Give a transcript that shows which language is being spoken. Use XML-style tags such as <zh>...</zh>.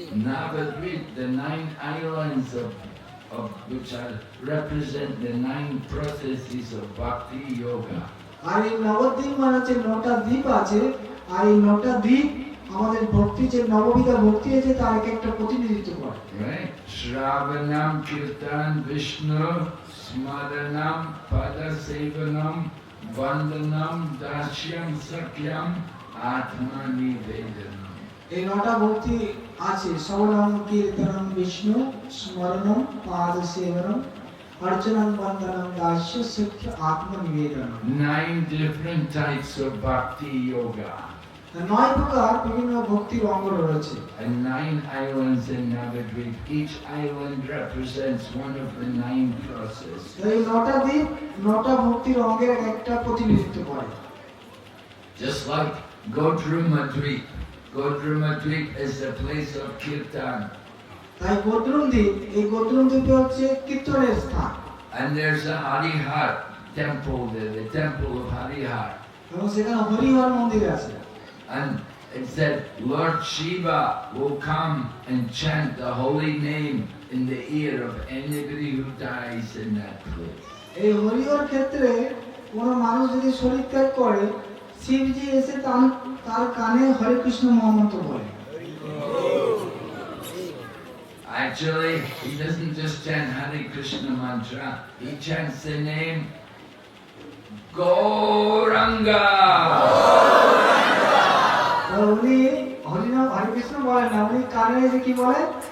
<en>Navadvip, the 9 islands of which are represent the 9 processes of Bhakti Yoga.</en> <bn>আর এই নবদ্বীপ মানে হচ্ছে 9টা দ্বীপ আছে, আর এই 9টা দ্বীপ আমাদের ভক্তি, যে নববিধা ভক্তি আছে, তার এক একটা প্রতিনিধিত্ব করে।</bn> <sa>Right? Shravanam, Kirtan, Vishnu, Smaranam, Padasevanam, Vandanam, Dashyam, Sakyam, Atma Nivedanam.</sa> <bn>এই 9টা ভক্তি আছে: শ্রবণম, কীর্তনম, বিষ্ণু স্মরণম, পাদ সেবনম, অর্চনম, বন্দনম, দাস্য, সখ্য, আত্মনিবেদনম।</bn> <en>9 different types of Bhakti Yoga.</en> <bn>9 প্রকার বিভিন্ন ভক্তির অঙ্গ রয়েছে।</bn> <en>And 9 islands in Navadvip. Each island represents one of the 9 processes.</en> <bn>এই 9টা দ্বীপ 9টা ভক্তির অঙ্গের একটা প্রতিনিধিত্ব করে।</bn> <en>Just like Godrumadvip. Godrumadvip is the place of Kirtan.</en> <bn>তাই গোদ্রুম দ্বীপ, এই গোদ্রুম দ্বীপে হচ্ছে কীর্তনের স্থান।</bn> <en>And there's a Harihar temple there, the temple of Harihar.</en> <bn>এবং সেখানে হরিহর মন্দির আছে।</bn> <en>And it said Lord Shiva will come and chant the holy name in the ear of anybody who dies in that place.</en> <bn>এই হরিহর ক্ষেত্রে কোনো মানুষ যদি শরীর ত্যাগ করে, শিবজি এসে তার কানে হরে কৃষ্ণ মহামন্ত্র বলে।</bn> <en>Actually, he doesn't just chant Hare Krishna mantra, he chants the name Gauranga.</en> <bn>তো উনি হরিনাম হরে কৃষ্ণ বলেন না, উনি কানে এসে কি বলেন?</bn>